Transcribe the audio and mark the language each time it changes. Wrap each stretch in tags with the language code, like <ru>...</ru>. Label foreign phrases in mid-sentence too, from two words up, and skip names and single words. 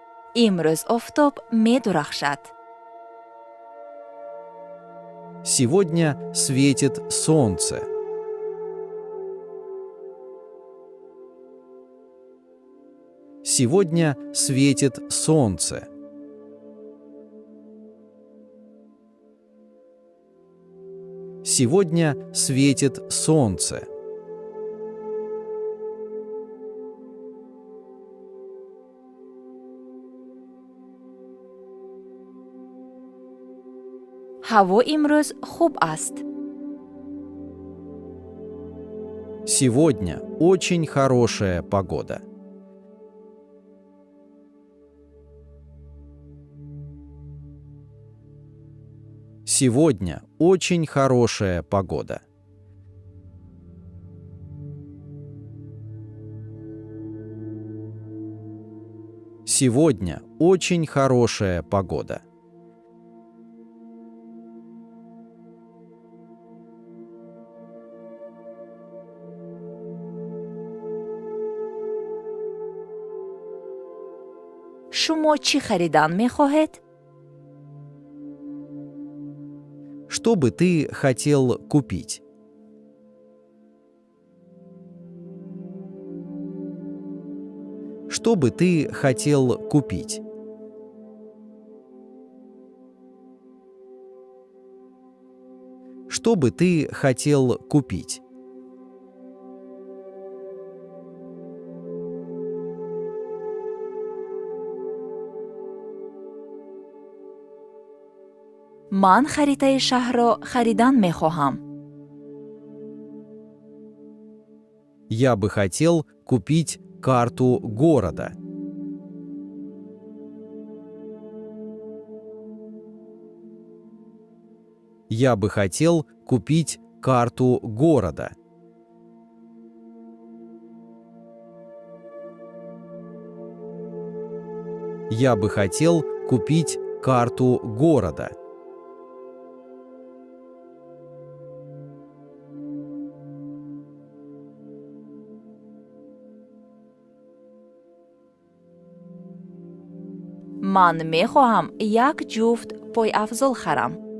<tg>имрӯз офтоб медурахшад.</tg> <ru>Сегодня светит солнце. Сегодня светит солнце. Сегодня светит солнце.</ru> <tg>ҳаво имрӯз хуб аст.</tg> <ru>Сегодня очень хорошая погода. Сегодня очень хорошая погода. Сегодня очень хорошая погода.</ru> <tg>шумо чӣ харидан мехоҳед?</tg> <ru>Что бы ты хотел купить? Что бы ты хотел купить? Что бы ты хотел купить?</ru> <tg>ман харитаи шаҳрро харидан мехоҳам.</tg> <ru>Я бы хотел купить карту города. Я бы хотел купить карту города. Я бы хотел купить карту города.</ru> <tg>ман мехоҳам як ҷуфт пойафзол харам.</tg>